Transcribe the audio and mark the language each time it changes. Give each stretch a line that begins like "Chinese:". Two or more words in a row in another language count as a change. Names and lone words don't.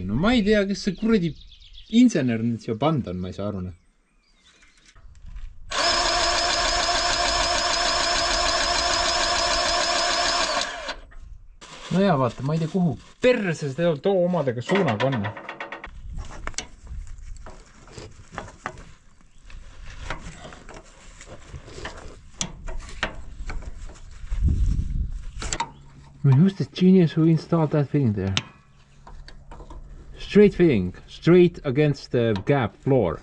Estonian: No ma ei tea, kes see kuradi insener nüüd siia panda on, ma ei saa aru. No ja vaata, ma ei tea kuhu perse seda too omadega suunaga on.
English: I mean, who's the genius who installed that fitting there? Straight fitting, straight against the gap floor.